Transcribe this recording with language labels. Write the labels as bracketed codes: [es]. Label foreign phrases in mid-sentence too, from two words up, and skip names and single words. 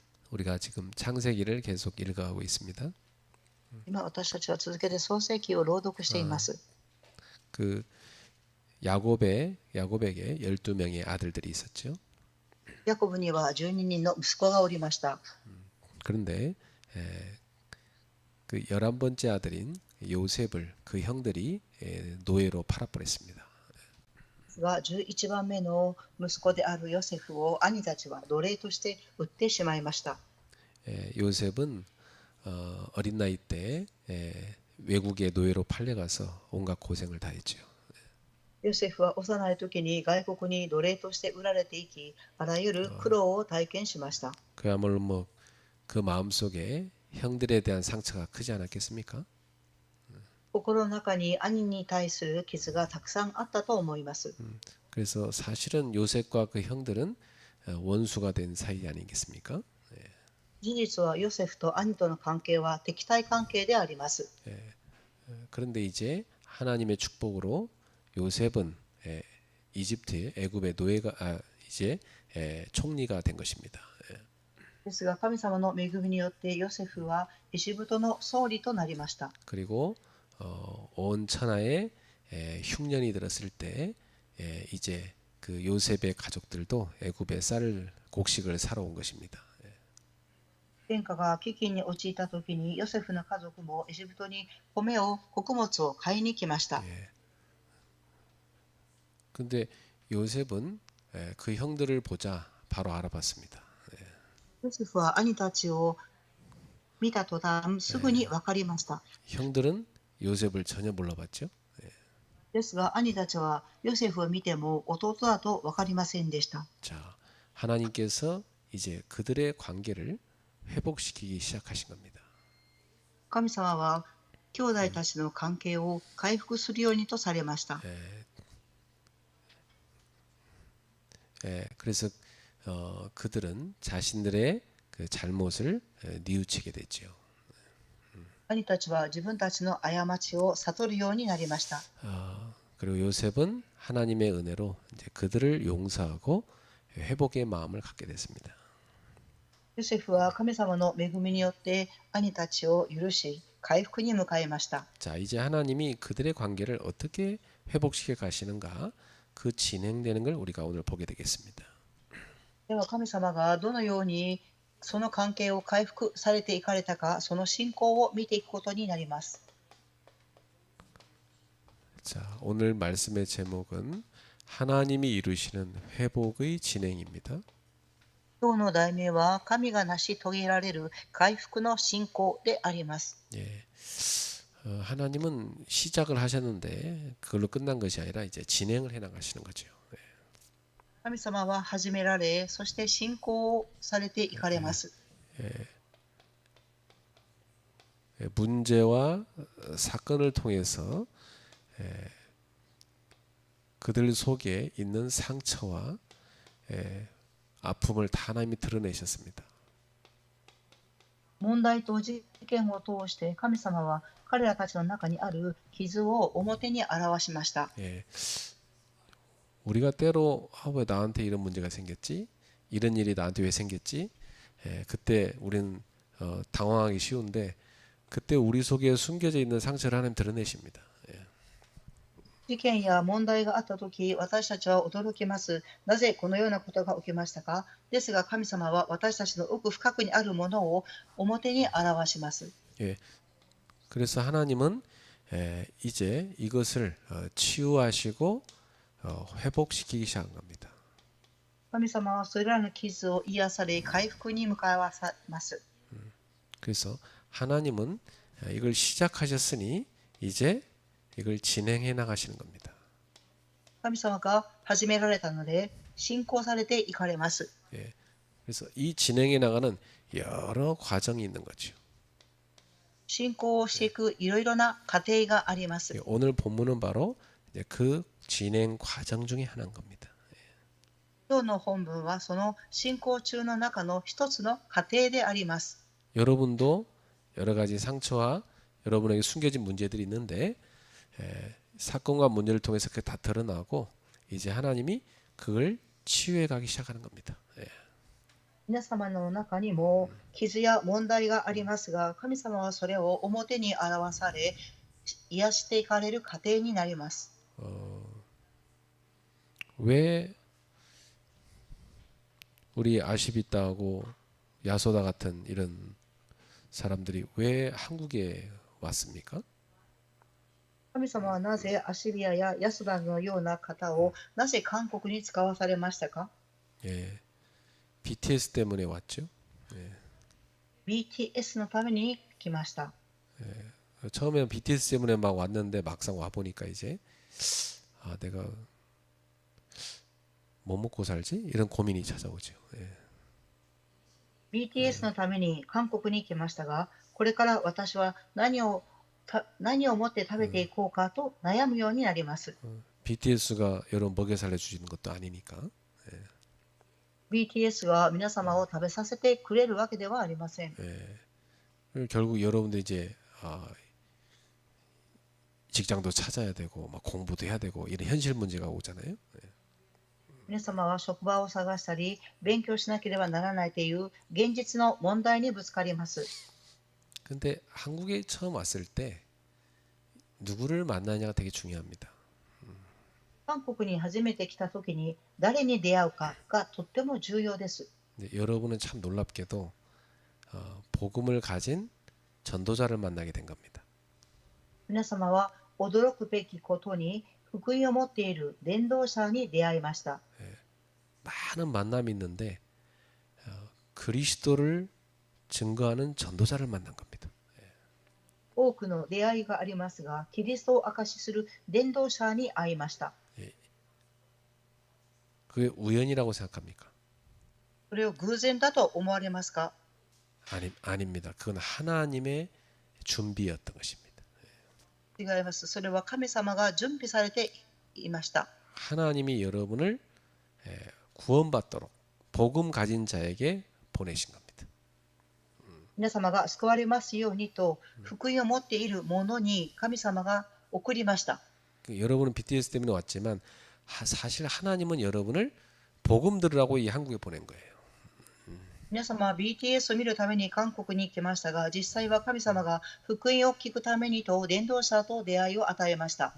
[ko] 우리가 지금 창세기를 계속 읽어가고 있습니다. [ja] 今私たちは続けて創世記を朗読しています。 [ko] 그 야곱에게 12명의 아들들이 있었죠. [ja] ヤコブには12人の息子がおりました。 [ko] 그런데 그 11번째 아들인 요셉을 그 형들이 노예로 팔아버렸습니다. [ja] ですが11番目の息子であるヨセフを兄たちは奴隷として売ってしまいました。 [ko] 요셉은 어린 나이 때 외국의 노예로 팔려가서 온갖 고생을 다 했죠. [ja] ヨセフは幼い時に外国に奴隷として売られていき、あらゆる苦労を体験しました。 [ko] 그야말로 뭐 그 마음속에 형들에 대한 상처가 크지 않았겠습니까? [ja] 心の中に兄に対する傷がたくさんあったと思います。 [ko] 그래서 사실은 요셉과 그 형들은 원수가 된 사이 아니겠습니까? [ja] 事実はヨセフと兄との関係は敵対関係であります。 [ko] 그런데 이제 하나님의 축복으로 요셉은 이집트 애굽의 노예가 이제 총리가 된 것입니다. [ja] ですが神様の恵みによってヨセフはエジプトの総理となりました。 [ko] 그리고 온 천하에 흉년이 들었을 때 이제 그 요셉의 가족들도 애굽에 곡식을 사러 온 것입니다. [ja] 天下が飢饉に陥った時にヨセフの家族もエジプトに穀物を買いに来ました。 [ko] 근데 요셉은 그 형들을 보자 바로 알아봤습니다. [ja] ヨセフは兄たちを見た途端すぐに分かりました。 [ko] 형들은 요셉을 전혀 몰라봤죠. [ja] ですが兄たちはヨセフを見ても弟だと分かりませんでした。 [ko] 자, 하나님께서 이제 그들의 관계를 회복시키기 시작하신 겁니다. [ja] 神様は兄弟たちの関係を回復するようにとされました。 [ko] 그래서 그들은 자신들의 그 잘못을 뉘우치게 됐죠. [ja] 兄たちは自分たちの過ちを悟るようになりました。 [ko] 그리고 요셉은 하나님의 은혜로 이제 그들을 용서하고 회복의 마음을 갖게 됐습니다. [ja] ヨセフは神様の恵みによって兄たちを許し回復に向かいました。 [ko] 자, 이제 하나님이 그들의 관계를 어떻게 회복시켜 가시는가 그 진행되는 걸 우리가 오늘 보게 되겠습니다. [ja] では神様がどのようにその関係を回復されていかれたか、その進行を見ていくことになります。 [ko] 자, 오늘 말씀의 제목은 하나님이 이루시는 회복의 진행입니다. [ja] 今日の題名は神が成し遂げられる回復の進行であります。 [ko] 예. 하나님은 시작을 하셨는데 그걸로 끝난 것이 아니라 이제 진행을 해 나가시는 거죠. [ja] 神様は始められ、そして進行をされていかれます。 [ko] 문제와 사건을 통해서 그들 속에 있는 상처와 아픔을 다 하나님이 드러내셨습니다. [ja] 問題と事件を通して神様は彼らたちの中にある傷を表に表しました。 [ko] 예. 우리가 때로 왜 나한테 이런 문제가 생겼지? 이런 일이 나한테 왜 생겼지? 그때 우리는 당황하기 쉬운데 그때 우리 속에 숨겨져 있는 상처를 하나님 드러내십니다. [ja] 事件や問題があったとき、私たちは驚きます。なぜこのようなことが起きましたか？ですが神様は私たちの奥深くにあるものを表に表します。 [ko] 예. 그래서 하나님은 이제 이것을 치유하시고 회복시키기 시작한 겁니다. [ja] 神様はそれらの傷を癒され、回復に向かわさます。 [ko] 그래서 하나님은 이걸 시작하셨으니 이제 이걸 진행해 나가시는 겁니다. [ja] 神様が始められたので、進行されていかれます。 [ko] 예. 그래서 이 진행해 나가는 여러 과정이 있는 거죠. [ja] 進行していくいろいろな過程があります。 [ko] 오늘 본문은 바로 이제 그 진행 과정 중에 하나인 겁니다. [ja] 今日の本文はその進行中の中の一つの過程であります。 [ko] 여러분도 여러 가지 상처와 여러분에게 숨겨진 문제들이 있는데 사건과 문제를 통해서 그게 다 드러나고 이제 하나님이 그걸 치유해 가기 시작하는 겁니다. [ja] 皆様の中にも傷や問題がありますが、神様はそれを表に表され、癒していかれる過程になります。 [ko] 왜 우리 아시비타하고 야소다 같은 이런 사람들이 왜 한국에 왔습니까? [ja] 神様はなぜアシリアやヤスダのような方をなぜ韓国に使わされましたか？ [ko] 예, BTS 때문에 왔죠. [ja] BTS のために来ました。 [ko] 처음에는 BTS 때문에 막 왔는데 막상 와 보니까 이제 내가 뭐 먹고 살지? 이런 고민이 찾아오죠. [ja] BTS のために韓国に来ましたが、これから私は何を持って食べていこうかと悩むようになります。 [ko] BTS가 여러분 먹여 살려 주시는 것도 아니니까. [ja] BTS が皆様を食べさせてくれるわけではありません。 [ko] 결국 여러분들 이제 직장도 찾아야 되고 막 공부도 해야 되고 이런 현실 문제가 오잖아요. [ja] 皆様は職場を探したり、勉強しなければならないという現実の問題にぶつかります。 [ko] 근데 한국에 처음 왔을 때 누구를 만나냐가 되게 중요합니다. [ja] 韓国に初めて来た時に誰に出会うかがとっても重要です。 [ko] 근데 여러분은 참 놀랍게도 복음을 가진 전도자를 만나게 된 겁니다. [ja] 皆様は驚くべきことに福音を持っている伝道者に出会いました。 [ko] 많은 만남이 있는데 그리스도를 증거하는 전도자를 만난 겁니다. [ja] 多くの出会いがありますが、キリストを証しする伝道者に会いました。 [ko] 그게 우연이라고 생각합니까? [ja] それを偶然だと思われますか？ [ko] 아닙니다. 그건 하나님의 준비였던 것입니다. [ja] 違います。それは神様が準備されていました。 [ko] 하나님이 여러분을 구원받도록 복음 가진 자에게 보내신 겁니다. [ja] 皆様が救われますようにと福音を持っている者に神様が送りました。 [ko] 여러분은 BTS 때문에 왔지만 사실 하나님은 여러분을 복음 들으라고 이 한국에 보낸 거예요. [ja] 皆様は BTS を見るために韓国に来ましたが、実際は神様が福音を聞くためにと伝道者と出会いを与えました。